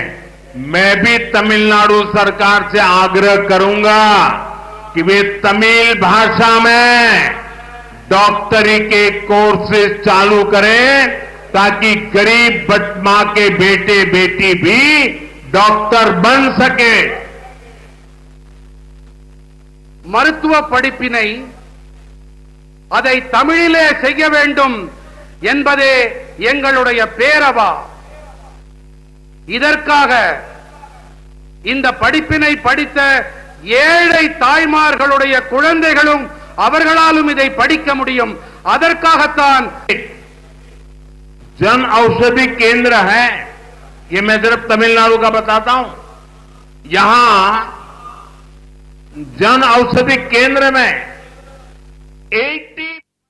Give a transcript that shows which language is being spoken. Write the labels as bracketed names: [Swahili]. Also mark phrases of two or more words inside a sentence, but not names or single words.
[Hindi] मैं भी तमिलनाडु सरकार से आग्रह करूंगा कि वे तमिल भाषा में डॉक्टरी के कोर्सेज चालू करें, ताकि गरीब मां के बेटे बेटी भी डॉक्टर बन सके। [Tamil] மருத்துவ படிப்பினை அதை தமிழிலே செய்ய வேண்டும் என்பதே எங்களுடைய பேரவா। இதற்காக இந்த படிப்பினை படித்த ஏழை தாய்மார்களுடைய குழந்தைகளும் அவர்களாலும் இதை படிக்க முடியும்। அதற்காகத்தான் [Hindi] जन औषधि केंद्र है, ये मैं सिर्फ तमिलनाडु का बताता हूं। यहां जन औषधि केंद्र में 80